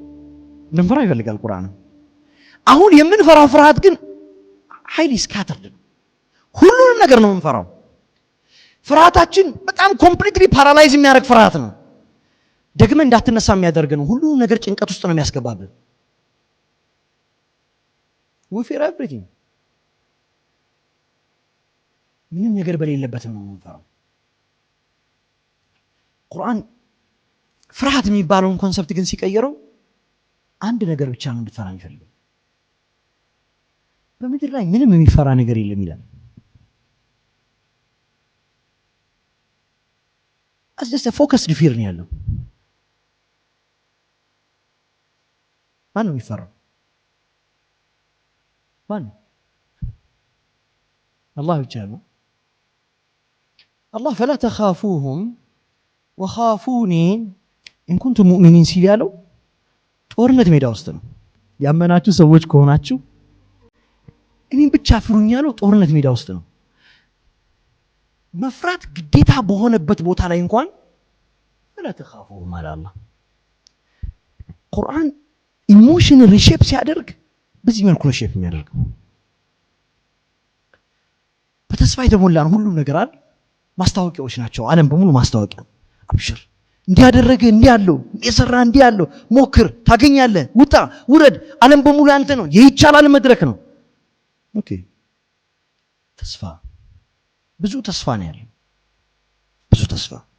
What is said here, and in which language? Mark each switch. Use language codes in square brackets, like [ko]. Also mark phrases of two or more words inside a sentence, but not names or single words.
[am] እንድንፈራው ይፈልጋል ቁርአን። አሁን የምንፈራው ፍርሃት ግን ኃይል ስካተርድ ነው። ሁሉንም ነገር ነው የምንፈራው። ፍርሃታችን በጣም [en] completely paralyze [am] የሚያደርግ ፍርሃት ነው። ደግመህ እንዳትነሳ የሚያደርግ ነው። ሁሉንም ነገር ጭንቀት ውስጥ ነው የሚያስገባብህ። [en] we fear everything። [am] ምንም ነገር በሌለበትም ነው የምንፈራው። ቁርአን ፍርሃት የሚባለውን ኮንሰፕት ግን ሲቀየረው አንድ ነገር ብቻ ነው እንድትፈራ የሚፈልገው። በምድር ላይ ምንም የሚፈራ ነገር የለም ይላል። [en] just a focused fear [am] ነው ያለው። ማን ነው የሚፈራው? ማን? አላህ ብቻ ነው። አላህ [ar] فلا تخافوهم وخافوني إن كنتم مؤمنين [am] ሲል ያለው ጦርነት ሜዳ ውስጥ ነው። ያመናችሁ ሰዎች ከሆናችሁ እኔን ብቻ ፍሩኝ ያለው ጦርነት ሜዳ ውስጥ ነው። መፍራት ግዴታ በሆነበት ቦታ ላይ እንኳን [ar] فلا تخافوهم [am] አለ አላህ። ቁርአን [en] emotion reshape [am] ሲያደርግ በዚህ መልኩ ነው ሼፕ የሚያደርገው። በተስፋ የተሞላ ነው ሁሉም ነገር አይደል? ማስታወቂያዎች ናቸው። ዓለም በሙሉ ማስታወቂያ። አብሽር እንዲያደረገ እንዲያለው የሰራ እንዲያለው ሞክር ታገኛለህ፣ ውጣ ውረድ፣ ዓለም በሙሉ አንተ ነው፣ የይቻላል መድረክ ነው። ኦኬ ተስፋ፣ ብዙ ተስፋ ነው ያለው፣ ብዙ ተስፋ።